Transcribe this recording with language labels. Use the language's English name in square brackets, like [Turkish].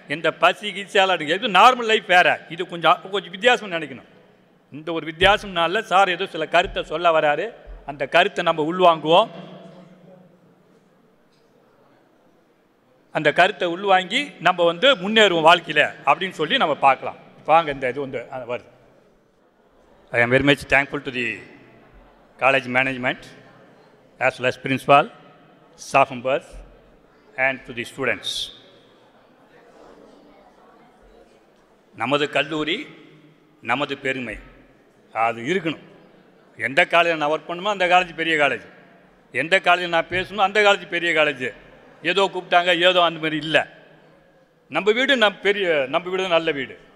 [Tamil] இந்த பசி கீசாலாம் இருக்குது, இது நார்மல் லைஃப் வேறு, இது கொஞ்சம் வித்தியாசம் நினைக்கணும். இந்த ஒரு வித்தியாசம்னால சார் ஏதோ சில கருத்தை சொல்ல வராரு, அந்த கருத்தை நம்ம உள்வாங்குவோம். அந்த கருத்தை உள்வாங்கி நம்ம வந்து முன்னேறுவோம் வாழ்க்கையில் அப்படின்னு சொல்லி நம்ம பார்க்கலாம். வாங்க இந்த இது வந்து வருது. [English] I am very much thankful to the college management as well as principal, staff members and to the students. [Tamil] நமது கல்லூரி நமது பெருமை அது இருக்கணும். எந்த காலேஜில் நான் ஒர்க் பண்ணுமோ அந்த காலேஜ் பெரிய காலேஜ், எந்த காலேஜில் நான் பேசணும் அந்த காலேஜ் பெரிய காலேஜ். ஏதோ கூப்பிட்டாங்க ஏதோ அந்த மாதிரி இல்லை. நம்ம வீடு நம்ம வீடு நல்ல வீடு.